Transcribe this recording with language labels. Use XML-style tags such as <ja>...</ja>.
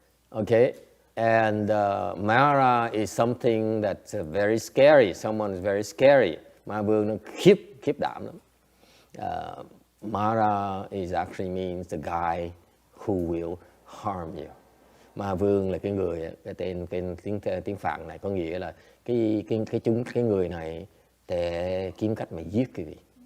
<en>Okay, and Mara is something that's very scary. Someone is very scary.</en> <vi>Ma vương nó khiếp đảm lắm.</vi> <en>Mara actually means the guy who will harm you.</en> <vi>Ma vương là cái người, cái tiếng Phạn này có nghĩa là cái người này để kiếm cách mà giết quý vị.</vi>